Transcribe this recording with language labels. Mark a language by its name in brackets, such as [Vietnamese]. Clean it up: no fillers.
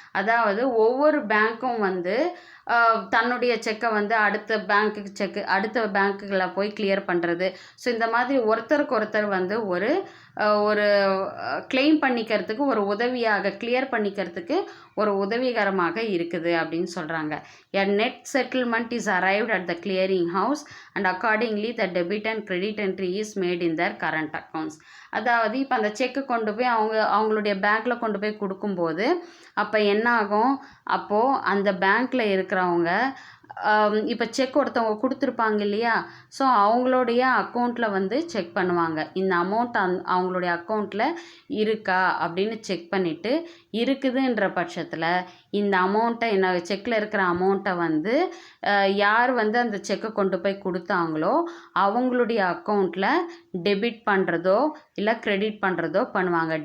[Tamil] அதாவது ஒவ்வொரு பேங்க்கும் வந்து தன்னுடைய செக்கை வந்து அடுத்த பேங்க்குகளை போய் கிளியர் பண்ணுறது. ஸோ இந்த மாதிரி ஒருத்தருக்கு ஒருத்தர் வந்து ஒரு கிளைம் பண்ணிக்கிறதுக்கு ஒரு உதவியாக கிளியர் பண்ணிக்கிறதுக்கு ஒரு உதவிகரமாக இருக்குது அப்படின்னு சொல்கிறாங்க. [English] A net settlement is arrived at the clearing house and accordingly the debit and credit entry is made in their current accounts. [Tamil] அதாவது இப்போ அந்த செக்கு கொண்டு போய் அவங்களுடைய பேங்க்கில் கொண்டு போய் கொடுக்கும்போது அப்போ என்ன ஆகும்? அப்போது அந்த பேங்க்கில் இருக்கிறவங்க இப்போ செக் ஒருத்தவங்க கொடுத்துருப்பாங்க இல்லையா? ஸோ அவங்களுடைய அக்கௌண்ட்டில் வந்து செக் பண்ணுவாங்க. இந்த அமௌண்ட் அவங்களுடைய அக்கௌண்ட்டில் இருக்கா அப்படின்னு செக் பண்ணிவிட்டு இருக்குதுன்ற பட்சத்தில் இந்த அமௌண்ட்டை செக்கில் இருக்கிற அமௌண்ட்டை வந்து யார் வந்து அந்த செக்கை கொண்டு போய் கொடுத்தாங்களோ அவங்களுடைய அக்கௌண்ட்டில் டெபிட் பண்ணுறதோ இல்லை கிரெடிட் பண்ணுறதோ பண்ணுவாங்க.